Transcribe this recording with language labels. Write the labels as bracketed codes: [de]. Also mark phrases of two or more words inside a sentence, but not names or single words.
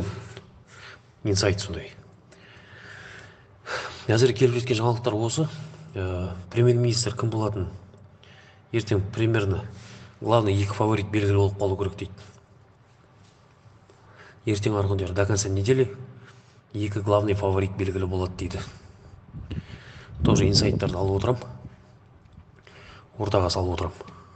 [kk] Инсайт сондай. Әзір келіп жеткен жаңалықтар осы. Премьер-министр кім болатын? Ертең [ru] примерно главный [kk] екі фаворит белгілі болып қалу керек дейді. Ертең арғы [ru] до конца недели [kk] екі главный фаворит белгілі болады дейді. Тоже инсайттарды алып отырам. Ортаға салып отырам.